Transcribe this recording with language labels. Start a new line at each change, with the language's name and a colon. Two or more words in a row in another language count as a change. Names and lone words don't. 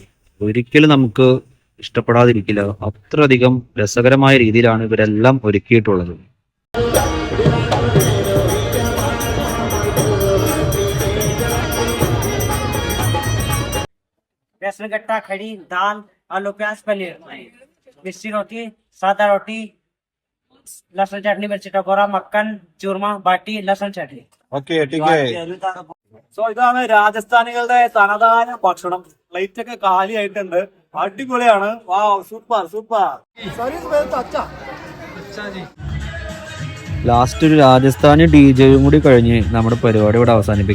Malayalam: ഒരിക്കലും നമുക്ക് ഇഷ്ടപ്പെടാതിരിക്കില്ല. അത്രയധികം രസകരമായ രീതിയിലാണ് ഇവരെല്ലാം ഒരുക്കിയിട്ടുള്ളത്.
Hindi: बेसन गट्टा, खड़ी दाल, आलू प्याज, पनीर, मिस्सी रोटी, सादा रोटी, लहसुन चटनी, मिर्ची टकोरा, मक्खन, चूरमा, बाटी, लहसुन चटनी.
Malayalam: സോ ഇതാണ് രാജസ്ഥാനികളുടെ തനതായ ഭക്ഷണം. പ്ലേറ്റ് ഒക്കെ കാലിയായിട്ടുണ്ട്. അടിപൊളിയാണ്.
English: wow, super super.
Malayalam: ലാസ്റ്റ് ഒരു രാജസ്ഥാനി DJ കൂടി കഴിഞ്ഞ് നമ്മുടെ പരിപാടി ഇവിടെ അവസാനിപ്പിക്കുകയാണ്.